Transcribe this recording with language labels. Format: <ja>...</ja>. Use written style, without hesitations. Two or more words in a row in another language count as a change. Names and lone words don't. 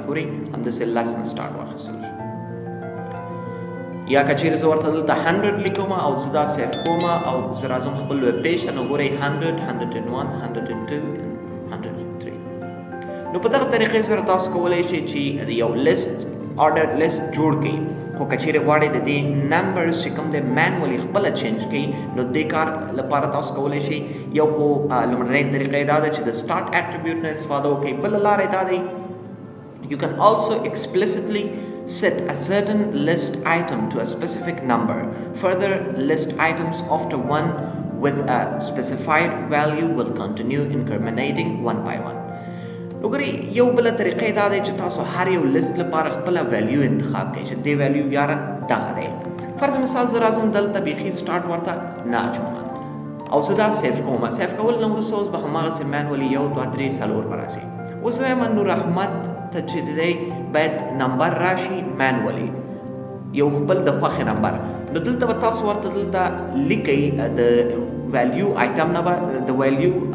<ps>ګورئ همداسې 10 نه سټارټ واخیستل شو. یا که چیرې زه ورته دلته 100 لیکم او زه دا سیف کوم او زه راځم خپل</ps> <en>web page</en> <ps>ته نو ګورئ 100 101 102 103. نو په دغه طریقې سره تاسو کولی شئ چې یو</ps> <en>list ordered list</en> <ps>جوړ کړئ. خو کچېرې غواړئ د دې نمبرز چې کوم دی مینولی خپله چینج کړئ نو دې کار لپاره تاسو کولی شئ یو خو لومړنۍ طریقه یې دا ده چې د</ps> <en>start attribute</en> <ps>نه استفاده وکړئ بله لاره یې دا دی</ps> <en>you can also explicitly set a certain list item to a specific number. Further list items after one with a specified value will continue incrementing one by one.</en> <ps>وګورئ یو بله طریقه یې دا دی چې تاسو هر یو لیست لپاره خپله ویلیو انتخاب کړئ چې دې ویلیو یاره دغه دی فرض مثال زه راځم دلته بیخي سټارټ ورته نه اچوم او زه دا سیف کوم سیف کول نه وروسته اوس به هماغسې مینولي 1 2 3 4 به راسي اوس وایم نور احمد ته چې دی باید نمبر راشي مینولی یو خپل د خوښې نمبر نو دلته به تاسو ورته دلته لیکئ</ps> <en>the value item</en> <ps>نه به د ویلیو</ps>